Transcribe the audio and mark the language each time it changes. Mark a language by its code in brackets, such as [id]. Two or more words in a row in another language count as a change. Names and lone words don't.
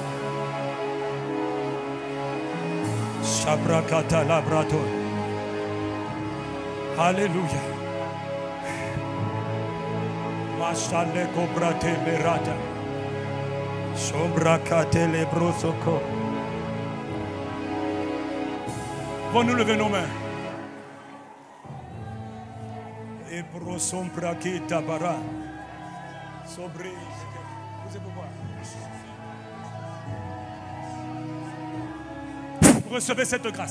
[fr] Shabrakata labrato. Alléluia. Mashale kobrate berata. Sombrakate lebrosoko. Bon, nous lever nos mains. Et brosombraki tabara. Sobre. Vous êtes pourquoi? Recevez cette grâce.